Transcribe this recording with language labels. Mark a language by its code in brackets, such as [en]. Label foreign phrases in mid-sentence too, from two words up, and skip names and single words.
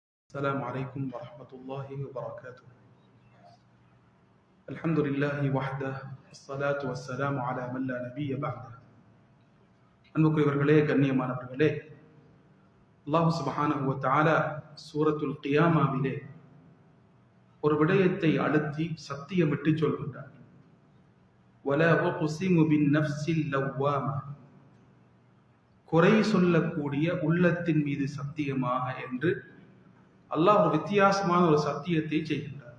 [ar] السلام عليكم ورحمة الله وبركاته. الحمد لله وحده والصلاة والسلام على من لا نبي بعده. [ta] அன்புக்குரியவர்களே, கண்ணியமானவர்களே, அல்லாஹ் [ar] سبحانه وتعالى [ta] சூரத்துல் கியாமாவிலே ஒரு விடயத்தை அழுத்தி சத்தியமிட்டு சொல்கின்றார். [ar] ولا أقسم بالنفس اللوامة, [ta] குறை சொல்லக்கூடிய உள்ளத்தின் மீது சத்தியமாக என்று அல்லாஹ் ஒரு வித்தியாசமான ஒரு சத்தியத்தை செய்கின்றார்.